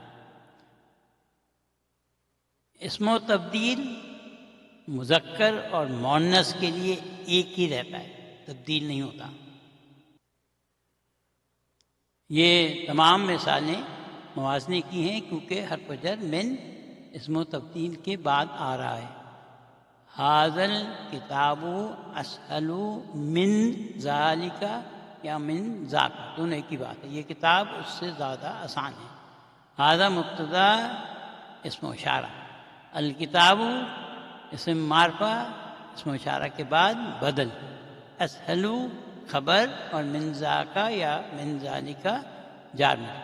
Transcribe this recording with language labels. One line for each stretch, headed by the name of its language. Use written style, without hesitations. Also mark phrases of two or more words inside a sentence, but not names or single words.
Urdu: اسم و تبدیل مذکر اور مؤنث کے لیے ایک ہی رہتا ہے، تبدیل نہیں ہوتا. یہ تمام مثالیں موازنے کی ہیں کیونکہ حرف جر من اسم و تبدیل کے بعد آ رہا ہے.
Arabic: ھذا الکتاب اسہل من ذالک یا من ذاک،
Urdu: دونوں ایک ہی بات ہے، یہ کتاب اس سے زیادہ آسان ہے. ھذا مبتدا اسم و اشارہ، الکتاب اسم معرفہ اسم و اشارہ کے بعد بدل، اسہل خبر، اور
Arabic: من ذاکا
Urdu: یا
Arabic: من ذالکا
Urdu: جار مجرور.